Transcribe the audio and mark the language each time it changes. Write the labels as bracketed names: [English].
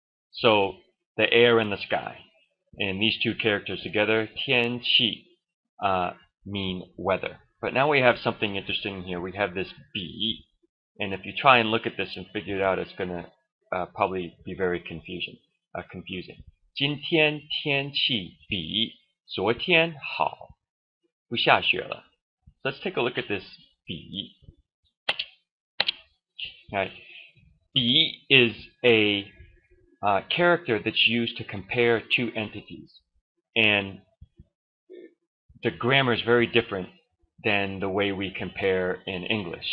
[English] So the air and the sky, and these two characters together, 天气, mean weather. But now we have something interesting here. We have this 比, and if you try and look at this and figure it out, it's going to probably be very confusing. [Chinese] 今天天气比昨天好，不下雪了. [English] Let's take a look at this 比. Right. 比 is a character that's used to compare two entities, and the grammar is very different than the way we compare in English.